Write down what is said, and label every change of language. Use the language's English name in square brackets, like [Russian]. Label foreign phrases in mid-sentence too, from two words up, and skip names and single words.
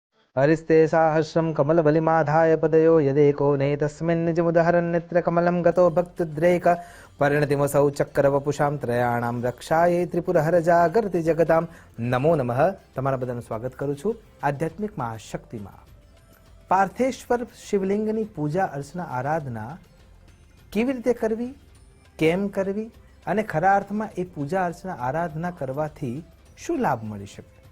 [Sanskrit] हरिस्ते साहस्रं कमलबलिमाधाय पदयो यदेको नेतस्मिन् निजमुदहरन्नेत्रकमलं गतो भक्तिद्रेक परिणतिमसौ चक्रवपुषां त्रयाणां रक्षायै त्रिपुरहर जागर्ति जगतां नमो नमः। [Gujarati] તમારા બધાનું સ્વાગત કરું છું આધ્યાત્મિક મહાશક્તિમાં। પાર્થેશ્વર શિવલિંગની પૂજા અર્ચના આરાધના કેવી રીતે કરવી, કેમ કરવી અને ખરા અર્થમાં એ પૂજા અર્ચના આરાધના કરવાથી શું લાભ મળી શકે?